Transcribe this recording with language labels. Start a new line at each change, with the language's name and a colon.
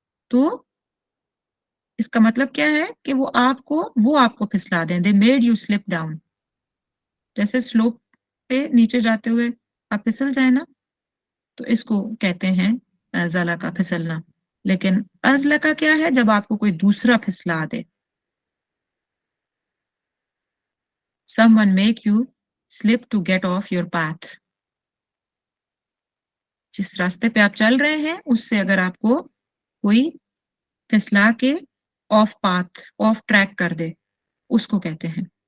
Urdu: تو اس کا مطلب کیا ہے کہ وہ آپ کو پھسلا دیں.
English: They made you slip down.
Urdu: جیسے سلوپ پہ نیچے جاتے ہوئے آپ پھسل جائیں نا، تو اس کو کہتے ہیں زلا کا پھسلنا. لیکن ازلا کا کیا ہے؟ جب آپ کو کوئی دوسرا پھسلا دے.
English: someone make you slip to get off your path.
Urdu: جس راستے پہ آپ چل رہے ہیں اس سے اگر آپ کو کوئی پھسلا کے آف پاتھ، آف ٹریک کر دے، اس کو کہتے ہیں.